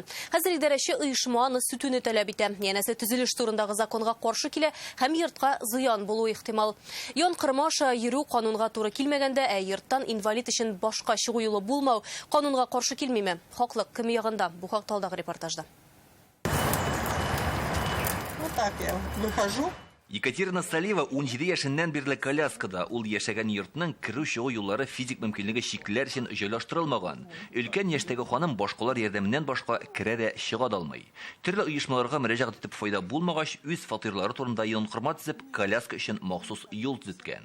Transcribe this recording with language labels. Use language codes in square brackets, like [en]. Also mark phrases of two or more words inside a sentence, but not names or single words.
[tt] Хәзер идарәче оешма аны сүтүне таләп итә. Янәсе төзелеш турындагы законга каршы килә һәм йортка зыян булуы ихтимал. Янкырма аша йөрү канунга туры килмәгәндә, йорттан инвалид өчен башка чыгу юлы булмау канунга каршы килмиме? Хаклык кем ягында? Бу хакта алдагы репортажда. [ru] Вот так я выхожу. [tt] Екатерина Салиева 17 яшеннән бирле коляскада, ул яшәгән йортның керү-чыгу юллары физик мөмкинлеге шикләр өчен җайлаштырылмаган. Өлкән яшьтәге ханым башкалар ярдәменнән башка керә дә чыга да алмый. Төрле оешмаларга мөрәҗәгать итеп файда булмагач, үз фатирлары турында янкырма төзеп, коляска өчен махсус юл төзеткән.